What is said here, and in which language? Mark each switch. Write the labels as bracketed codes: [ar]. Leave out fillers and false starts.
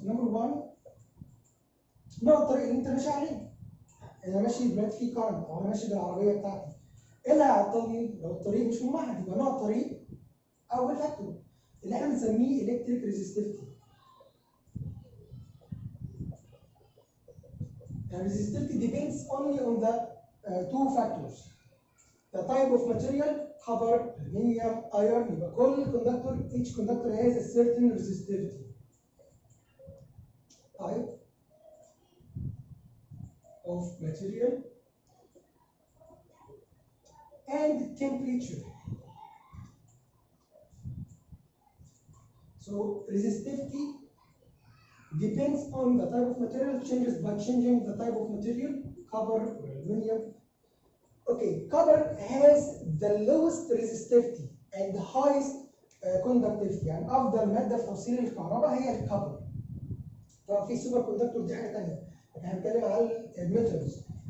[en] Number one، [ar] نوع الطريق اللي انت ماشي عليه. انا ماشي دلوقتي في كارنت او انا ماشي بالعربيه بتاعتي. ايه اللي هيعطلني؟ لو الطريق مش ممهد يبقى نوع الطريق اول فاكتور اللي احنا بنسميه electric resistivity. [en] And resistivity depends only on the two factors. The type of material, copper, aluminum, iron. [ar] يبقى كل [en] conductor, each conductor has a certain resistivity. Type of material and temperature. So resistivity depends on the type of material, changes by changing the type of material, copper or aluminum. Okay, copper has the lowest resistivity and the highest conductivity. [ar] يعني أفضل مادة في توصيل الكهرباء هي الكبر. طبعا في سوبر كوندكتور دي حاجة تانية. احنا هنتكلم على الميتالز.